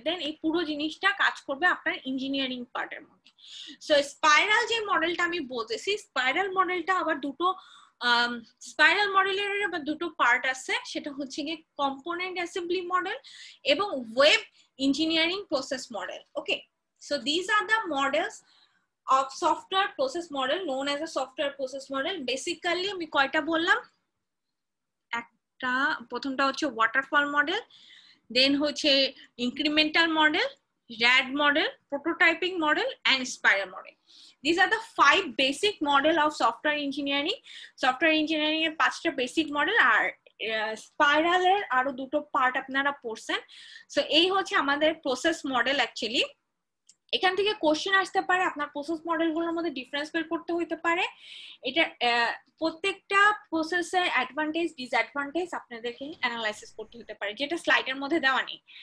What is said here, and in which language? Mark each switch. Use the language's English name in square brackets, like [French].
[Bangla] দেন এই পুরো জিনিসটা কাজ করবে আপনার ইঞ্জিনিয়ারিং পার্টের মধ্যে। সো স্পাইরাল যে মডেলটা আমি বলতেছি, স্পাইরাল মডেলটা আবার দুটো স্পাইরাল মডেলের আবার দুটো পার্ট আছে, সেটা হচ্ছে গিয়ে কম্পোনেন্ট অ্যাসেম্বলি মডেল এবং web engineering process model. [English] Okay, so this are the models of software process model known as a software process model. [Bangla] Basically আমি কয়টা বললাম, একটা প্রথমটা হচ্ছে ওয়াটারফল মডেল, দেন হচ্ছে incremental model, RAD model, prototyping model and spiral model. [English] These are the 5 basic model of software engineering. [Bangla] Software engineering এর 5টা basic model, আর spiral এর আরো দুটো পার্ট আপনারা পড়ছেন। সো এই হচ্ছে আমাদের প্রসেস মডেল। অ্যাকচুয়ালি এখান থেকে কোশ্চেন আসতে পারে, আপনার প্রসেস মডেলগুলোর মধ্যে ডিফারেন্স বের করতে হতে পারে। এটা প্রত্যেকটা প্রসেসের অ্যাডভান্টেজ ডিসঅ্যাডভান্টেজ আপনাদেরকে অ্যানালাইসিস করতে হতে পারে, যেটা স্লাইডের মধ্যে দেওয়া নেই।